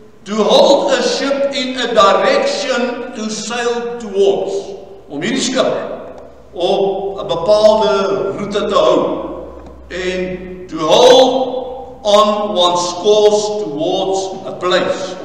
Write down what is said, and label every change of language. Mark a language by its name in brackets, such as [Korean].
[English] To hold a ship in a direction to sail towards. [Afrikaans] Om hierdie skip op 'n bepaalde roete te hou. [English] En to hold on one's course towards a place.